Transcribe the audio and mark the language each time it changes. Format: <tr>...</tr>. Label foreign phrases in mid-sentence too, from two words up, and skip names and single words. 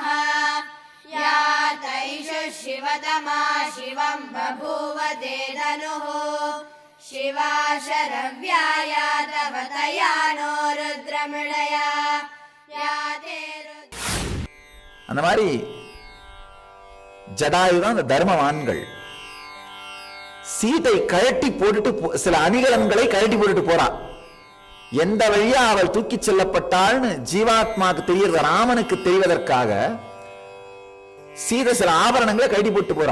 <sa>या तैषु शिवतमा शिवं बभूव ते धनुः शिवा शरव्याया तव तया नो रुद्रमृडया या ते</sa> <ta>அந்த மாதிரி ஜடாயுதான் அந்த தர்மவான்கள். சீதை கழட்டி போட்டுட்டு சில அணிகலன்களை கழட்டி போட்டுட்டு போறா. எந்த வழியா அவள் தூக்கி செல்லப்பட்டாள்னு ஜீவாத்மாக்கு தெரியறது, ராமனுக்கு தெரிவதற்காக சீதை சில ஆபரணங்களை கழட்டி போட்டு போறா.</ta>